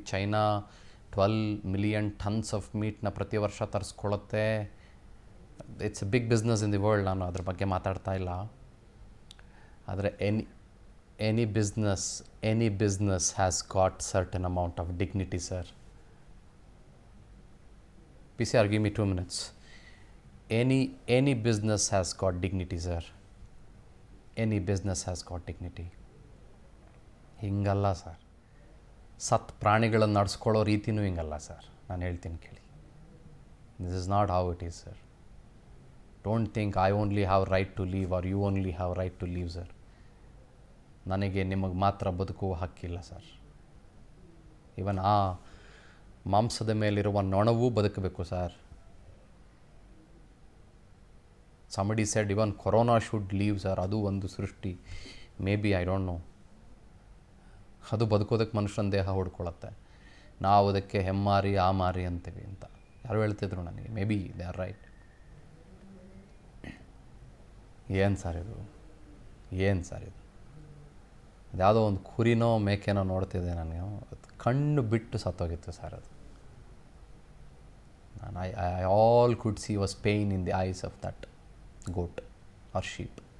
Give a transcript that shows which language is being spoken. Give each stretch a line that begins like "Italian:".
Kannada: China 12 million tons of ಮೀಟ್ನ ಪ್ರತಿ ವರ್ಷ ತರಿಸ್ಕೊಳ್ಳುತ್ತೆ.
English: It's a big business in the world.
Kannada: ನಾನು ಅದ್ರ ಬಗ್ಗೆ ಮಾತಾಡ್ತಾ ಇಲ್ಲ. ಆದರೆ
English: Any business has got certain amount of dignity sir. PCR, give me 2 minutes. Any business has got dignity, sir. Any business has got dignity.
Kannada: ಹಿಂಗಲ್ಲ sir. ಸತ್ ಪ್ರಾಣಿಗಳನ್ನು ನಡೆಸ್ಕೊಳ್ಳೋ ರೀತಿಯೂ ಹಿಂಗಲ್ಲ sir. ನಾನು ಹೇಳ್ತೀನಿ ಕೇಳಿ.
English: This is not how it is sir. Don't think I only have right to live are you only have right to live sir.
Kannada: ನನಗೆ ನಿಮಗೆ ಮಾತ್ರ ಬದುಕುವ ಹಕ್ಕಿಲ್ಲ ಸರ್. ಇವನ್ ಆ ಮಾಂಸದ ಮೇಲಿರುವ ನೊಣವೂ ಬದುಕಬೇಕು sir.
English: Somebody said even corona should live sir.
Kannada: ಅದು ಒಂದು ಸೃಷ್ಟಿ.
English: Maybe I don't know.
Kannada: ಅದು ಬದುಕೋದಕ್ಕೆ ಮನುಷ್ಯನ ದೇಹ ಹೊಡ್ಕೊಳತ್ತೆ. ನಾವು ಅದಕ್ಕೆ ಹೆಮ್ಮಾರಿ ಆ ಮಾರಿ ಅಂತೀವಿ ಅಂತ ಯಾರು ಹೇಳ್ತಿದ್ರು ನನಗೆ.
English: Maybe they are right.
Kannada: ಏನು ಸರ್ ಇದು? ಏನು ಸರ್ ಇದು? ಅದ್ಯಾವುದೋ ಒಂದು ಕುರಿನೋ ಮೇಕೆನೋ ನೋಡ್ತಿದ್ದೆ ನನಗೆ. ಅದು ಕಣ್ಣು ಬಿಟ್ಟು ಸತ್ತೋಗಿತ್ತು ಸರ್. ಅದು
English: I all could see was pain in the eyes of that goat or sheep.